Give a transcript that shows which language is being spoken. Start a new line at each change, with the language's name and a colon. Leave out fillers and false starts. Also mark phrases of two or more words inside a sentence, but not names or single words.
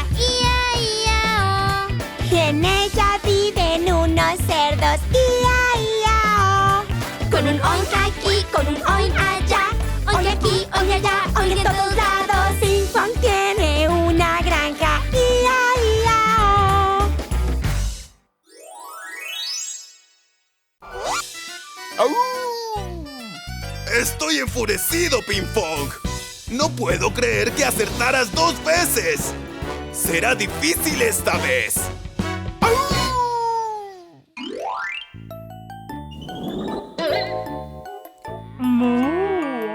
Spanish: ¡Ia-ia-oh! Y en ella viven unos cerdos. ¡Ia-ia-oh! Con un oink aquí, con un oink allá. Oink aquí, oink allá, oink en todos lados. Ping Pong tiene una granja. ¡Ia-ia-oh! ¡Au! Estoy enfurecido, Ping Pong. No puedo creer que acertaras 2 veces. Será difícil esta vez. ¡Au! Moo.